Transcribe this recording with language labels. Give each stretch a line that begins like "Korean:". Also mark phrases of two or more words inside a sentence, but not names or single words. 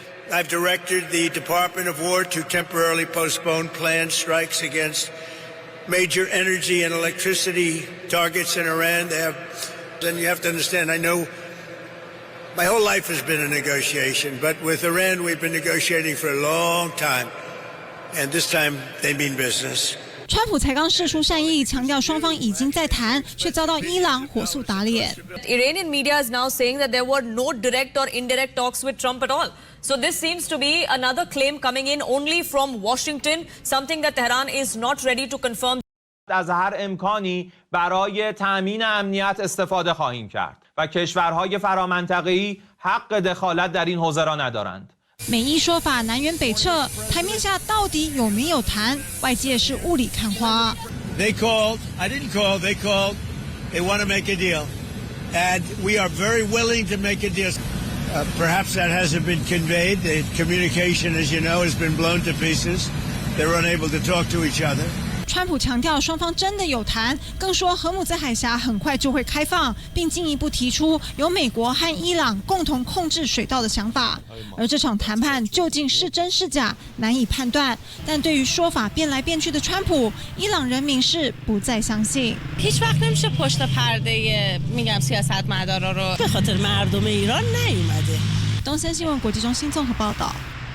English: I've directed the Department of War to temporarily postpone planned strikes against major energy and electricity targets in Iran. Then you have to understand, I know my whole life has been a negotiation, but with Iran we've been negotiating for a long time, and this time they mean business.
Chinese: 川普才刚释出善意，强调双方已经在谈，却遭到伊朗火速打脸。
English: Iranian media is now saying that there were no direct or indirect talks with Trump at all. So this seems to be another claim coming in only from Washington, something that Tehran is not ready to confirm.
Persian: از هر امکانی برای تأمین امنیت استفاده خواهیم کرد و کشورهای فرامنطقه‌ای حق دخالت در این حوزه را ندارند.
Chinese: 美伊说法南辕北辙，台面下到底有没有谈？外界是雾里看花。
English: They called. I didn't call. They called. They want to make a deal, and we are very willing to make a deal. Perhaps that hasn't been conveyed. The communication, as you know, has been blown to pieces. They're unable to talk to each other.
Chinese: 川普强调双方真的有谈，更说荷姆兹海峡很快就会开放，并进一步提出由美国和伊朗共同控制水道的想法。而这场谈判究竟是真是假，难以判断。但对于说法变来变去的川普，伊朗人民是不再相信。
Persian: هیچ وقت نمیشه پشت پرده میگم سیاستمدارا رو به خاطر مردم ایران نیومده.
Chinese: 东森新闻国际中心综合报道。